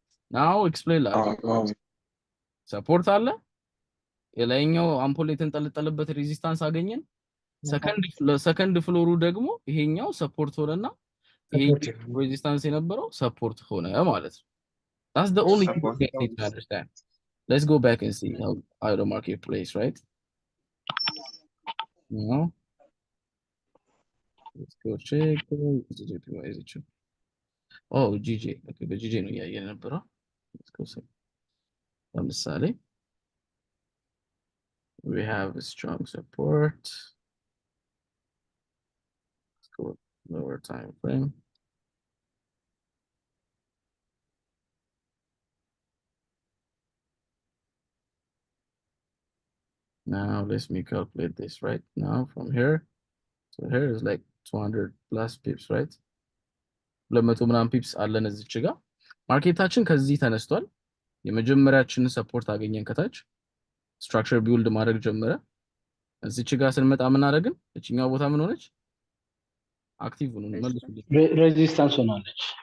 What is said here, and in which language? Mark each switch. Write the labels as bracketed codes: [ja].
[en] now explain [am] ሰፖርት አለ፣ የላይኛው አምፖል የተንጠለጠለበት ሬዚስታንስ አገኘን። ሰከንድ ፍሎሩ ደግሞ ይሄኛው ሰፖርት ሆነና ይሄ ሬዚስታንስ የነበረው ሰፖርት ሆነ ማለት ነው። [en] that's the only thing you need to understand. Let's go back and see how the market plays, right? Now let's go check where is it? Oh, GJ. [am] Okay, በጂጂ ነው ያየን ነበረው። [en] let's go see. ለምሳሌ we have a strong support. Let's go lower time frame. Now let me calculate this right now from here. So here is like 200 plus pips, right? [am] 200 ምናምን ፒፕስ አለን እዚች ጋር ማርኬታችን ከዚህ ተነስቷል። የመጀመሪያችንን ሰፖርት አገኘን ከታች ስትራክቸር ቢውልድ ማድረግ ጀመረ። እዚች ጋር ስንመጣ ምን አደረግን? እችኛው ቦታ ምን ሆነች? አክቲቭ ሆነ መልሱልኝ። ሬዚስታንስ ሆናለች።